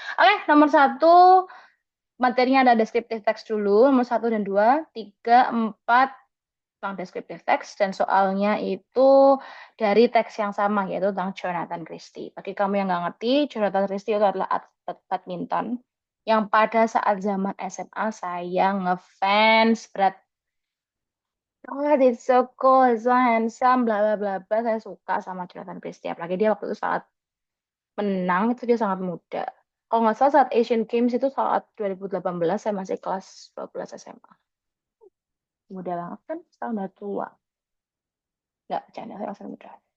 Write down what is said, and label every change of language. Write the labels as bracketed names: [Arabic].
[Indonesian] Oke, nomor satu materinya ada descriptive text dulu, nomor satu dan dua, tiga, empat tentang descriptive text, dan soalnya itu dari teks yang sama, yaitu tentang Jonathan Christie. Bagi kamu yang nggak ngerti, Jonathan Christie itu adalah atlet badminton yang pada saat zaman SMA saya ngefans berat. [English] God, it's so cool, it's so handsome, bla bla bla bla. [Indonesian] Saya suka sama Jonathan Christie. Apalagi dia waktu itu saat menang, itu dia sangat muda. Kalau nggak salah saat Asian Games itu saat 2018, saya masih kelas 12 SMA. Muda banget kan, setahun udah tua. Nggak, bercanda, saya masih muda.